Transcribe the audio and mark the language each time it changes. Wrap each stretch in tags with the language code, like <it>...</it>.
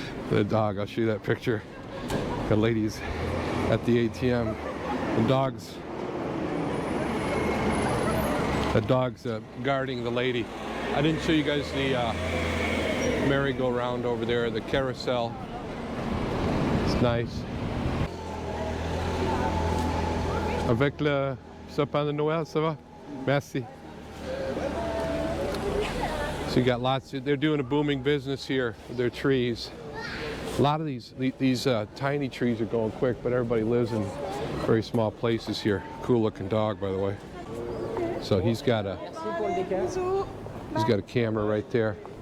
<en>The dog, I'll show you that picture. The ladies at the ATM. The dog's guarding the lady. I didn't show you guys the merry-go-round over there, the carousel. It's nice.</en> <fr>Avec le sapin de Noël, ça va? Merci.</fr> <en>So you got lots they're doing a booming business here with their trees. A lot of these tiny trees are going quick, but everybody lives in very small places here. Cool looking dog, by the way. So he's got a camera right there.</en>